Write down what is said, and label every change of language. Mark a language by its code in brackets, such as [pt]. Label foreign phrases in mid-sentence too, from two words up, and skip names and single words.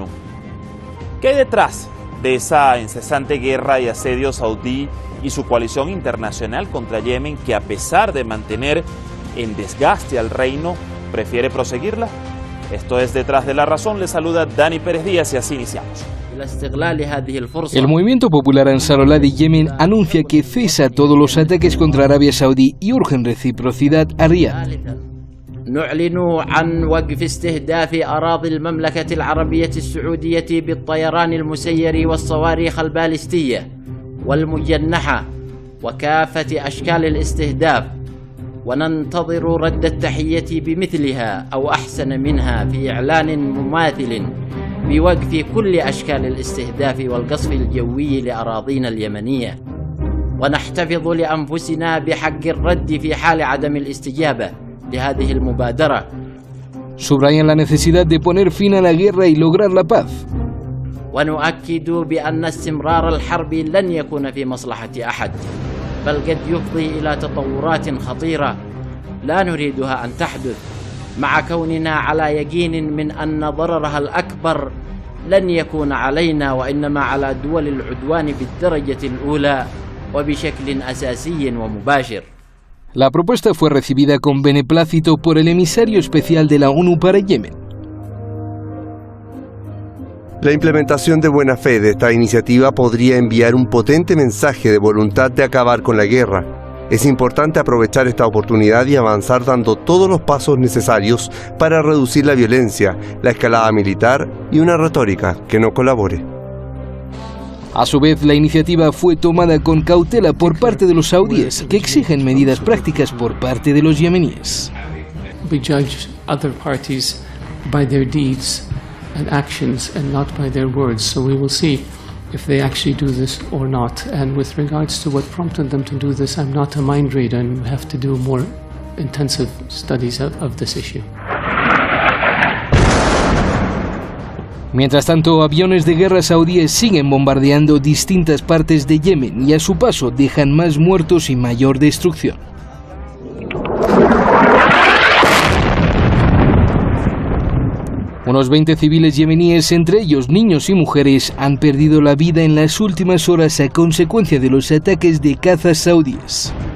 [es] ¿Qué hay detrás de esa incesante guerra y asedio saudí y su coalición internacional contra Yemen, que a pesar de mantener en desgaste al reino, prefiere proseguirla? Esto es Detrás de la Razón. Les saluda Dani Pérez Díaz y así iniciamos. El movimiento popular Ansarullah de Yemen anuncia que cesa todos los ataques contra Arabia Saudí y urge en reciprocidad a Riad. [ar] نعلن عن وقف استهداف أراضي المملكة العربية السعودية بالطيران المسير والصواريخ البالستية والمجنحة وكافة أشكال الاستهداف، وننتظر رد التحية بمثلها أو أحسن منها في إعلان مماثل بوقف كل أشكال الاستهداف والقصف الجوي لأراضينا اليمنية، ونحتفظ لأنفسنا بحق الرد في حال عدم الاستجابة لهذه المبادرة. [es] Subrayan la necesidad de poner fin a la guerra y lograr la paz. [ar] ونؤكد بأن استمرار الحرب لن يكون في مصلحة أحد، بل قد يفضي إلى تطورات خطيرة لا نريدها أن تحدث، مع كوننا على يقين من أن ضررها الأكبر لن يكون علينا وإنما على دول العدوان بالدرجة الأولى وبشكل أساسي ومباشر. [es] La propuesta fue recibida con beneplácito por el emisario especial de la ONU para Yemen. La implementación de buena fe de esta iniciativa podría enviar un potente mensaje de voluntad de acabar con la guerra. Es importante aprovechar esta oportunidad y avanzar dando todos los pasos necesarios para reducir la violencia, la escalada militar y una retórica que no colabore. A su vez, la iniciativa fue tomada con cautela por parte de los saudíes, que exigen medidas prácticas por parte de los yemeníes. [en] We judge other parties by their deeds and actions and not by their words, so we will see if they actually do this or not. And with regards to what prompted them to do this, I'm not a mind reader and we have to do more intensive studies of this issue. [es] Mientras tanto, aviones de guerra saudíes siguen bombardeando distintas partes de Yemen y a su paso dejan más muertos y mayor destrucción. Unos 20 civiles yemeníes, entre ellos niños y mujeres, han perdido la vida en las últimas horas a consecuencia de los ataques de cazas saudíes.